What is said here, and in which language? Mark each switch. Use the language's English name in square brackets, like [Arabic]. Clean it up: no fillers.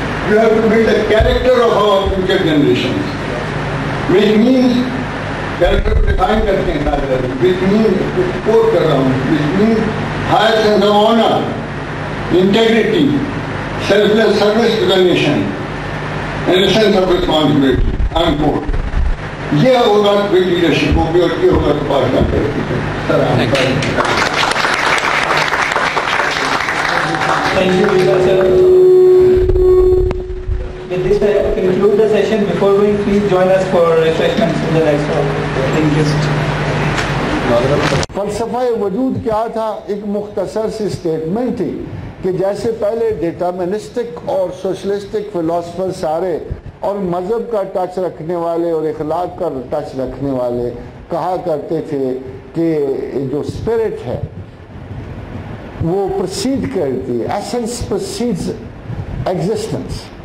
[English] you have to build the character of our future generations, which means [Urdu] character define کرتے ہیں سارے، [English] which means [Urdu] support کر رہا ہوں، [English] which means higher sense of honor, integrity, selfless service to the nation, and a sense of responsibility. Unquote. [Urdu] یہ ہوگا تو leadership ہوگی اور یہ ہوگا تو پاکستان ترقی کرے. [English] Thank you, Vila sir. With this, I conclude the session. Before going, please join us for refreshments in the next hall. Thank you. [Urdu] فلسفہ وجود کیا تھا؟ ایک مختصر سی سٹیٹمنٹ تھی کہ جیسے پہلے ڈیٹرمنسٹک اور سوشلسٹک فلاسفر سارے اور مذہب کا ٹچ رکھنے والے اور اخلاق کا ٹچ رکھنے والے کہا کرتے تھے کہ جو اسپرٹ ہے وہ پرسیڈ کرتی ہے، [English] Essence precedes existence.